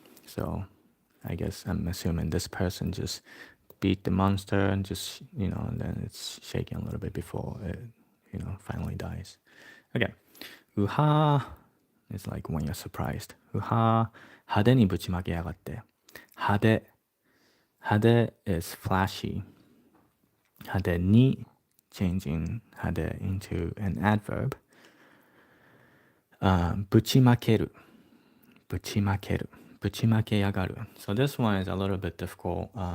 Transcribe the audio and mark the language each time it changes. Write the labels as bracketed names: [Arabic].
[English] So I guess I'm assuming this person just beat the monster and just, and then it's shaking a little bit before it, finally dies. Okay. うはー is like when you're surprised. [Japanese] うはー派手にぶちまけやがって。派手。 [English] 派手 is flashy. 派手に changing 派手 into an adverb. [Japanese] ぶちまける。ぶちまける。ぶちまけやがる。 [English] So this one is a little bit difficult.